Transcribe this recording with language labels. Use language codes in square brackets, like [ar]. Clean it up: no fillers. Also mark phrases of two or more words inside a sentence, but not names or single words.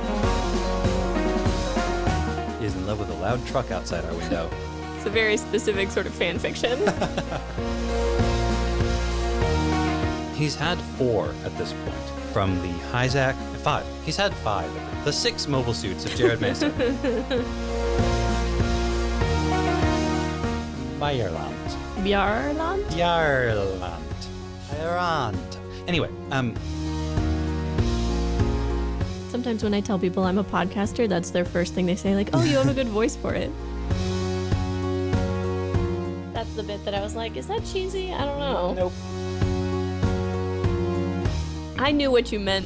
[en] He is in love with a loud truck outside our window. It's a very specific sort of fan fiction. He's had 4 at this point. From the Hyzak, 5. He's had 5. The 6 mobile suits of Jared Mason. Bayerland. Bjarland? Bjarland. Bayerland. Anyway, Sometimes when I tell people I'm a podcaster, that's their first thing they say, like, "Oh, you have a good voice for it." That's the bit that I was like, is that cheesy? I don't know. Nope. I knew what you meant.